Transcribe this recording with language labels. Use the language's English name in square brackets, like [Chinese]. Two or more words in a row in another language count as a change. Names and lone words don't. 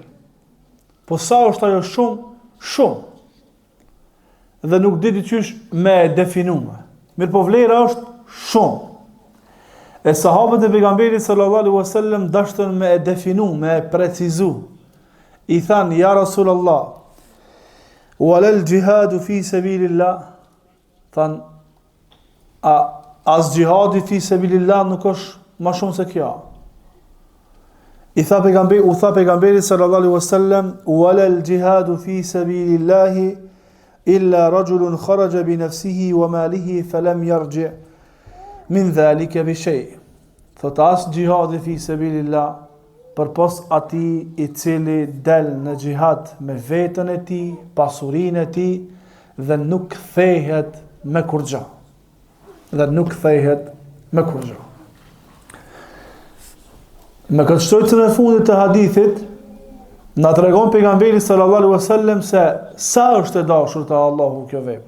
[Albanian] Po sa është ajo shumë, dhe nuk di qysh me definua. Mirë po vlera është shumë. E sahabët e pejgamberit [Arabic] صلى الله عليه وسلم [Albanian] dashtën me e definu, me e precizu. I thanë: [Arabic] "يا رسول الله، ولا الجهاد في سبيل الله." [Albanian] Thanë: as jihadi [Arabic] في سبيل الله [Albanian] nuk është më shumë se kjo. U tha pejgamberi [Arabic] صلى الله عليه وسلم: "ولا الجهاد في سبيل الله إلا رجل خرج بنفسه وماله فلم يرجع من ذلك بشيء." [Albanian] Thot as jihadi [Arabic] في سبيل الله [Albanian] përpos atij i cili del në xihad me veten e tij, pasurinë e tij dhe nuk kthehet me kurrë. Me këtë shtojtën e fundit të hadithit, na tregon pejgamberi [Arabic] صلى الله عليه وسلم [Albanian] se sa është e dashur te Allahu kjo vepër.